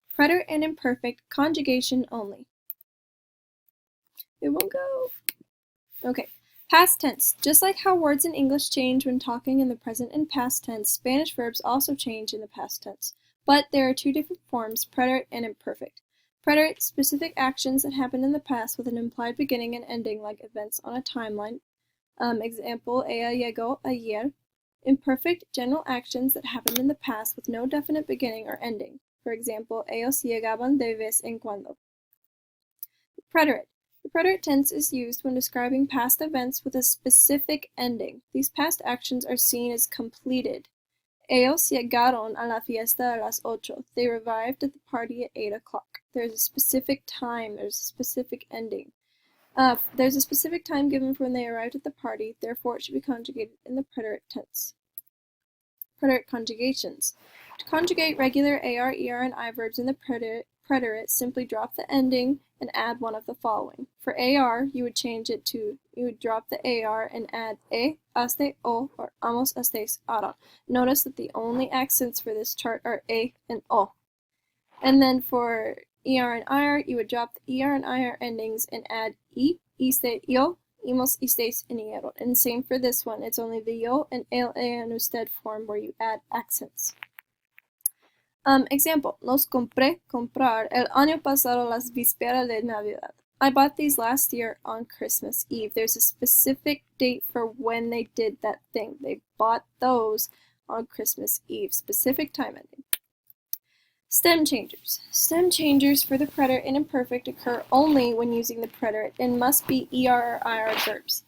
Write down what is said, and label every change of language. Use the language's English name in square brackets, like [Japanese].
[English] Preterite and imperfect, conjugation only. It won't go. Okay. Past tense. Just like how words in English change when talking in the present and past tense, Spanish verbs also change in the past tense. But there are two different forms, preterite and imperfect. Preterite, specific actions that happened in the past with an implied beginning and ending like events on a timeline. Example, [Spanish] ella llegó ayer. [English] Imperfect, general actions that happened in the past with no definite beginning or ending. For example, [Spanish] ellos llegaban de vez en cuando. [English] Preterite. The preterite tense is used when describing past events with a specific ending. These past actions are seen as completed. [Spanish] Ellos llegaron a la fiesta a las 8. [English] They arrived at the party at 8 o'clock. There's a specific time, there's a specific ending. There's a specific time given for when they arrived at the party, therefore it should be conjugated in the preterite tense. Preterite conjugations. To conjugate regular AR, ER, and I verbs in the preterite, simply drop the ending and add one of the following. For AR, you would drop the AR and add haste, o, or amos, estés, aron. Notice that the only accents for this chart are a and o. And then for ER and IR, you would drop the ER and IR endings and add iste, yo, imos, istes, and ieron. And same for this one, it's only the yo and el, and usted form where you add accents. Example, [Spanish] los compré, comprar, el año pasado las vísperas de Navidad. [English] I bought these last year on Christmas Eve. There's a specific date for when they did that thing. They bought those on Christmas Eve. Specific time ending. Stem changers. Stem changers for the preterite and imperfect occur only when using the preterite and must be ER or IR verbs.